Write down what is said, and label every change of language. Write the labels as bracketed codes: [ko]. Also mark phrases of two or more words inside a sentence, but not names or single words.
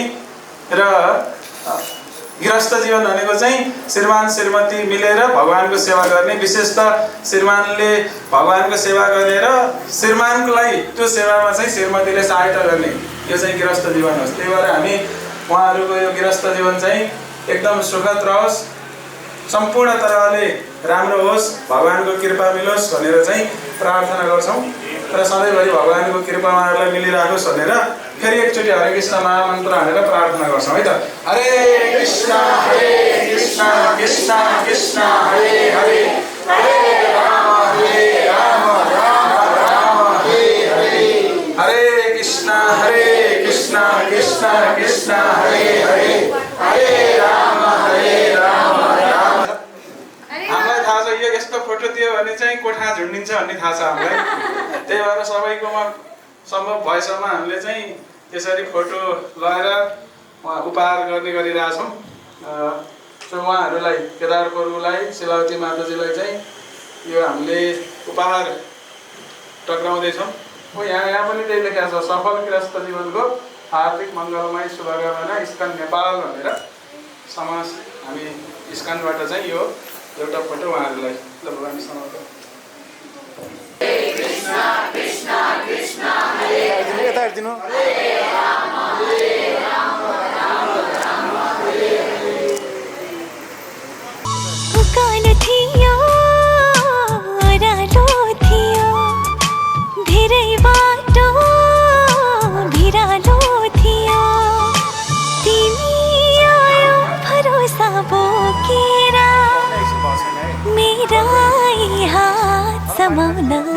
[ne] र गृहस्थ जीवन भनेको चाहिँ श्रीमान श्रीमती मिलेर भगवानको सेवा गर्ने, विशेषतः श्रीमानले भगवानको सेवा गरेर श्रीमानकोलाई त्यो सेवामा चाहिँ श्रीमतीले सहायता गर्ने, यो चाहिँ गृहस्थ जीवन हो। त्यही भएर हामी उहाँहरूको यो गृहस्थ जीवन चाहिँ एकदम सुखद रहोस्, सम्पूर्ण तरहले राम्रो होस्, भगवानको कृपा मिलोस् भनेर चाहिँ प्रार्थना गर्छौँ। र सधैँभरि भगवानको कृपा उहाँहरूलाई मिलिराखोस् भनेर फेरि एकचोटि हरे कृष्ण महामन्त्र हालेर प्रार्थना गर्छौँ है त। हरे कृष्ण कृष्ण कृष्ण हरे हरे, हरे राम राम राम हरे हरे, हरे कृष्ण कृष्ण कृष्ण हरे हरे, हरे राम राम। हामीलाई थाहा छ यो यस्तो फोटो दियो भने चाहिँ कोठा झुन्डिन्छ भन्ने थाहा छ हामीलाई। त्यही भएर सबैकोमा सम्भव भएसम्म हामीले चाहिँ त्यसरी फोटो लगाएर उपहार गर्ने गरिरहेछौँ। सो उहाँहरूलाई केदार प्रभुलाई, शिलावती माताजीलाई चाहिँ यो हामीले उपहार टक्राउँदैछौँ। यहाँ पनि त्यही लेखेको छ, सफल गृहस्थ जीवनको हार्दिक मङ्गलमय शुभकामना इस्कन नेपाल भनेर समाज हामी इस्कनबाट चाहिँ यो एउटा फोटो उहाँहरूलाई भगवान समर्पण। कृष्ण कृष्ण कृष्ण हरे हरे, यता हेर्दिनु, हरे राम राम हरे हरे। उकालो थियो ओह्रालो थियो, धेरै बाटो भिरालो थियो, तिमी आयो भरोसा बोकेर मेरा हात समाउन।